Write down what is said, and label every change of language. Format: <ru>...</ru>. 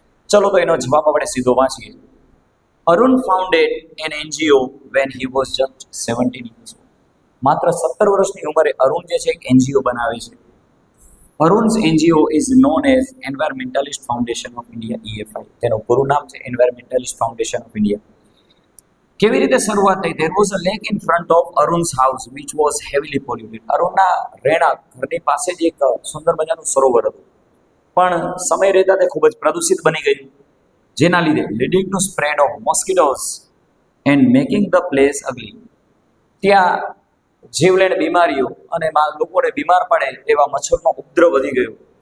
<gu>ચલો, તો એનો જવાબ આપણે સીધો વાંચીએ.</gu> <en>Arun founded an NGO when he was just 17 years old.</en> <gu>માત્ર 17 વર્ષની ઉંમરે અરુણ જે છે એક એનજીઓ બનાવે છે.</gu> <en>Arun's NGO is known as environmentalist foundation of India EFI.</en> <gu>તેનું પૂરું નામ છે એન્વાયરમેન્ટાલિસ્ટ ફાઉન્ડેશન ઓફ ઇન્ડિયા. કેવી રીતે શરૂઆત થઈ?</gu> <en>There was a lake in front of Arun's house which was heavily polluted.</en> <gu>અરુણના રહેણાંક ઘરની પાસે જ એક સુંદર મજાનું સરોવર હતું, પણ સમય રહેતા તે ખૂબ જ પ્રદૂષિત બની ગયું, જેના લીધે</gu> <en>Leading to spread of mosquitoes and making the place ugly.</en> <gu>ત્યાં જીવલેણ બીમારીઓ અને લોકોને બીમાર પડે એવા મચ્છરનો ઉપદ્રવ વધી ગયો.</gu>